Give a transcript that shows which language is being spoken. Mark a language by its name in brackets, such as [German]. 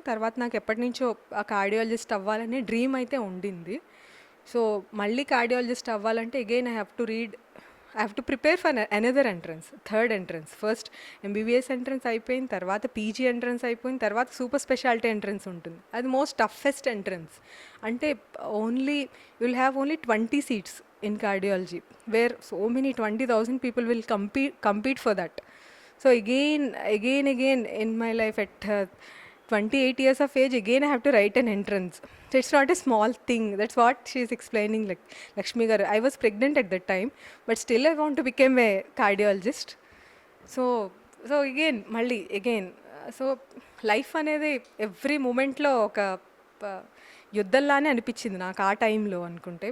[Telugu] తర్వాత నాకు ఎప్పటి నుంచో ఆ కార్డియాలజిస్ట్ అవ్వాలనే డ్రీమ్ అయితే ఉండింది. [English] so [Telugu] మళ్ళీ కార్డియాలజిస్ట్ అవ్వాలంటే [English] Again I have to prepare for another entrance, third entrance. [Telugu] First MBBS entrance అయిపోయిన తర్వాత పీజీ ఎంట్రన్స్ అయిపోయిన తర్వాత సూపర్ స్పెషాలిటీ ఎంట్రన్స్ ఉంటుంది. [English] అది most toughest entrance. అంటే will have only 20 seats in cardiology, where so many 20,000 people will compete for that. So again in my life at 28 years of age, again I have to write an entrance. So it's not a small thing. That's what she is explaining, like Lakshmi garu. I was pregnant at that time, but still I want to become a cardiologist. So again [Telugu] malli again so life అనేది every మూమెంట్లో ఒక యుద్ధంలానే అనిపించింది నాకు ఆ టైంలో అనుకుంటే.